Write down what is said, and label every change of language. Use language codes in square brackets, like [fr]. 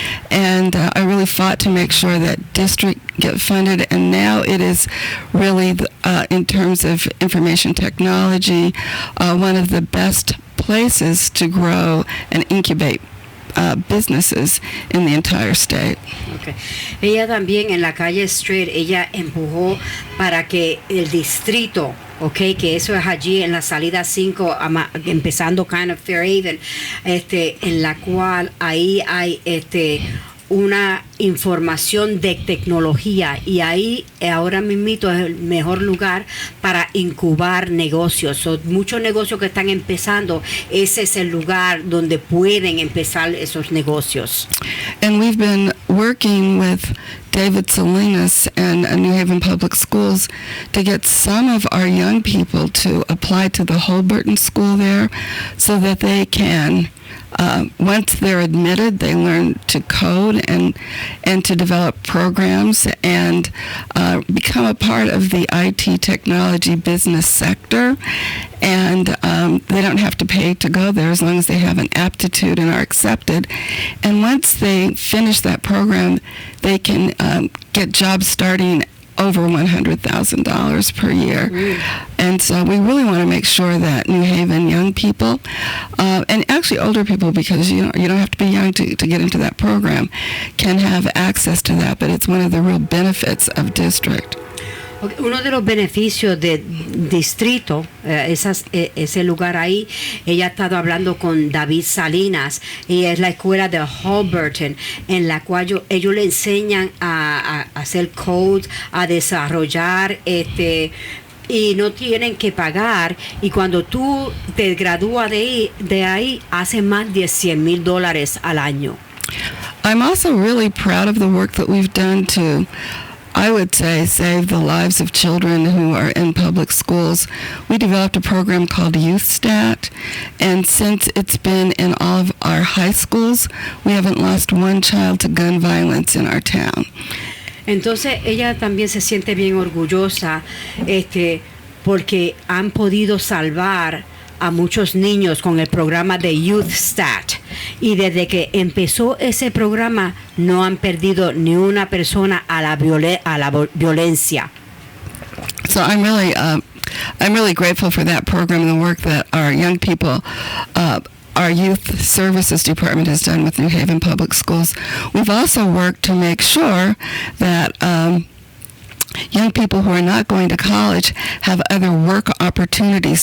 [en] And I really fought to make sure that district get funded. And now it is really, in terms of information technology, one of the best places to grow and incubate businesses in the entire state. Okay. [es] Ella también en la calle Street, ella empujó para que el distrito, okay, que eso es allí en la salida 5, empezando [en] kind of [es] Fairhaven, en la cual ahí hay una información de tecnología, y ahí ahora mismito es el mejor lugar para incubar negocios. Muchos negocios que están empezando, ese es el lugar donde pueden empezar esos negocios. [en] And we've been working with David Salinas and New Haven Public Schools to get some of our young people to apply to the Holberton School there, so that they can, once they're admitted, they learn to code and to develop programs and become a part of the IT technology business sector. And they don't have to pay to go there as long as they have an aptitude and are accepted. And once they finish that program, they can get jobs starting over $100,000 per year. And so we really want to make sure that New Haven young people, and actually older people, because you don't have to be young to get into that program, can have access to that. But it's one of the real benefits of district. [es] Uno de los beneficios de distrito, ese lugar ahí, ella ha estado hablando con David Salinas, y es la escuela de Holberton, en la cual ellos le enseñan a hacer code, a desarrollar, y no tienen que pagar, y cuando tú te gradúas de ahí, hace más de $100,000 al año. [en] I'm also really proud of the work that we've done to, I would say, save the lives of children who are in public schools. We developed a program called Youth Stat, and since it's been in all of our high schools, we haven't lost one child to gun violence in our town. [es] Entonces ella también se siente bien orgullosa, porque han podido salvar a muchos niños con el programa de Youth Stat, y desde que empezó ese programa no han perdido ni una persona a la violencia. [en] So I'm really grateful for that program and the work that our young people, our youth services department has done with New Haven Public Schools. We've also worked to make sure that young people who are not going to college have other work opportunities.